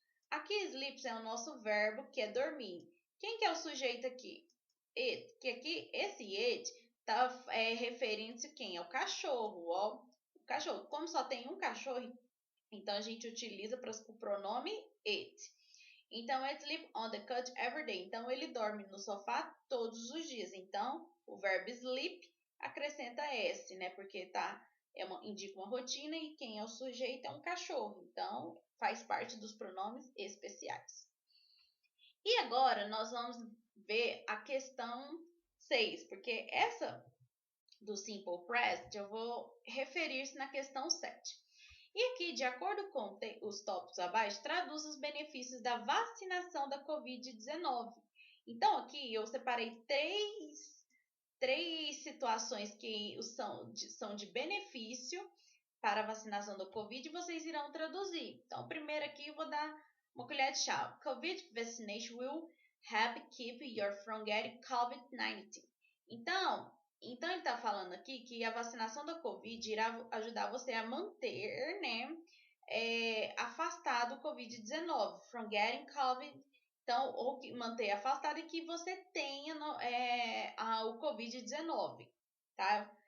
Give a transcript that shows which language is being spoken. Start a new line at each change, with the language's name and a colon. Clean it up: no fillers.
Portuguese: Aqui sleeps é o nosso verbo que é dormir. Quem que é o sujeito aqui? It. Que aqui esse it tá referindo-se quem? É o cachorro, ó. O cachorro. Como só tem um cachorro, então a gente utiliza o pronome it. Então,
English: it sleep on the couch every day.
Portuguese: Então, ele dorme no sofá todos os dias. Então, o verbo sleep acrescenta S, né? Porque indica uma rotina e quem é o sujeito é um cachorro. Então, faz parte dos pronomes especiais. E agora, nós vamos ver a questão 6, porque essa do Simple Present eu vou referir-se na questão 7. E aqui, de acordo com os tópicos abaixo, traduz os benefícios da vacinação da Covid-19. Então, aqui eu separei três situações que são de benefício para a vacinação da Covid e vocês irão traduzir. Então, primeiro aqui eu vou dar uma colher de chá.
English: Covid vaccination will help keep you from getting COVID-19.
Portuguese: Então, ele está falando aqui que a vacinação da Covid irá ajudar você a manter, né, afastado o Covid-19,
English: from getting Covid.
Portuguese: Então, ou manter afastado e que você tenha o Covid-19, tá?